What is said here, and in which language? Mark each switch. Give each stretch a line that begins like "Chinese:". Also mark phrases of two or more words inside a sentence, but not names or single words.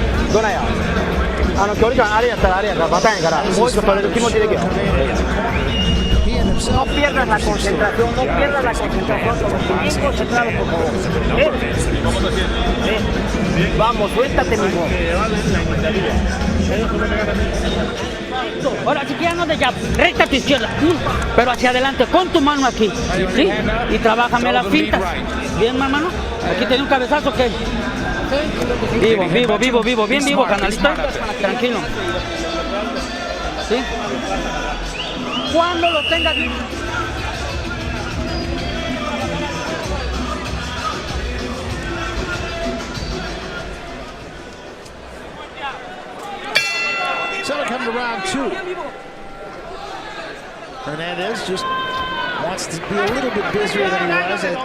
Japanese: どないや距離感あれやったらあれやからバターンやからもう一個取れる気持ちでいけよ
Spanish: No pierdas la concentración, no pierdas la concentración, bien concentrado por favor. Vamos, suéltate mismo. Ahora si quieres no de jab, recta a tu izquierda, pero hacia adelante con tu mano aquí, ¿sí? Y trabájame las fintas. Bien, hermano, aquí tiene un cabezazo que... Vivo, bien vivo, canalista, tranquilo. ¿Sí? Cuando lo tengas bien.
English: So we come to round 2. Hernandez just wants to be a little bit busier than he was.